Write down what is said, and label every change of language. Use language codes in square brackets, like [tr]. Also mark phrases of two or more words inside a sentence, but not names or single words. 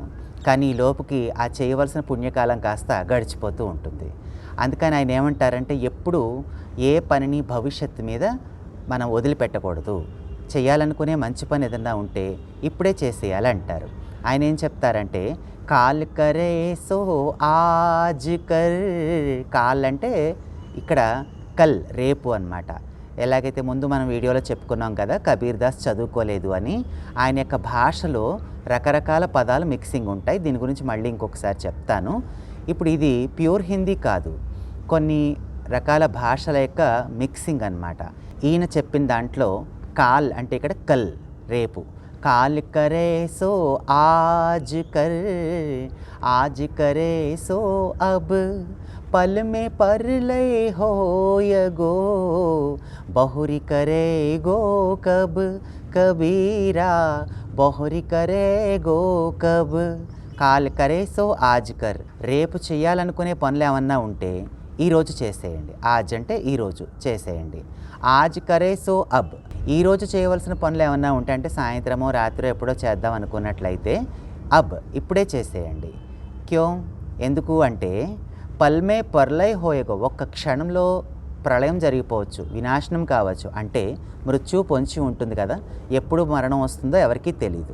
[te] కానీ ఈ లోపుకి ఆ చేయవలసిన పుణ్యకాలం కాస్త గడిచిపోతూ ఉంటుంది. అందుకని ఆయన ఏమంటారంటే, ఎప్పుడు ఏ పనిని భవిష్యత్తు మీద మనం వదిలిపెట్టకూడదు. చేయాలనుకునే మంచి పని ఏదన్నా ఉంటే ఇప్పుడే చేసేయాలంటారు. ఆయన ఏం చెప్తారంటే, [hi] कल करे सो आज कर. [te] కాల్ అంటే ఇక్కడ కల్, రేపు అన్నమాట. ఎలాగైతే ముందు మనం వీడియోలో చెప్పుకున్నాం కదా, కబీర్ దాస్ చదువుకోలేదు అని. ఆయన యొక్క భాషలో రకరకాల పదాలు మిక్సింగ్ ఉంటాయి. దీని గురించి మళ్ళీ ఇంకొకసారి చెప్తాను. ఇప్పుడు ఇది ప్యూర్ హిందీ కాదు, కొన్ని రకాల భాషల యొక్క మిక్సింగ్ అన్నమాట. ఈయన చెప్పిన దాంట్లో కాల్ అంటే ఇక్కడ కల్, రేపు. [hi] कल करे सो आज कर, आज करे सो अब, पल में परलय होय गो, बहुरी करे गो कब, कबीरा बहुरी करे गो कब. कल करे सो आज कर. [te] రేపు చేయాలనుకునే పనులు ఏమన్నా ఉంటే ఈరోజు చేసేయండి. ఆజ్ అంటే ఈరోజు చేసేయండి. [hi] आज करे सो अब, [te] ఈరోజు చేయవలసిన పనులు ఏమన్నా ఉంటే, అంటే సాయంత్రమో రాత్రి ఎప్పుడో చేద్దాం అనుకున్నట్లయితే అబ్, ఇప్పుడే చేసేయండి. క్యో, ఎందుకు అంటే, [hi] पल में परलय होयगो, [te] ఒక్క క్షణంలో ప్రళయం జరిగిపోవచ్చు, వినాశనం కావచ్చు. అంటే మృత్యు పొంచి ఉంటుంది కదా, ఎప్పుడు మరణం వస్తుందో ఎవరికీ తెలియదు.